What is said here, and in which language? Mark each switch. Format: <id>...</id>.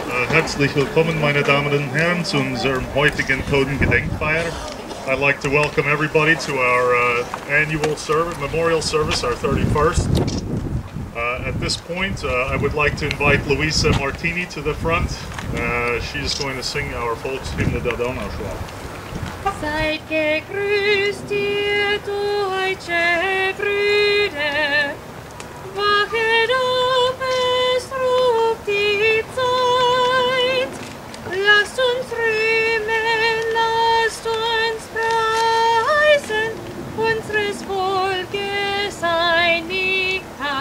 <de>Herzlich willkommen, meine Damen und Herren, zu unserem heutigen Totengedenkfeier.</de> <en>I'd like to welcome everybody to our annual memorial service, our 31st. At this point, I would like to invite Luisa Martini to the front. She's going to sing our Volkshymne der Donauschwaben.</en> <de>Seid gegrüßt, ihr deutsche Brüder, wachet auf, es ruft die Zeit. Lasst uns rühmen, lasst uns preisen, unseres Volkes Einigkeit.</de>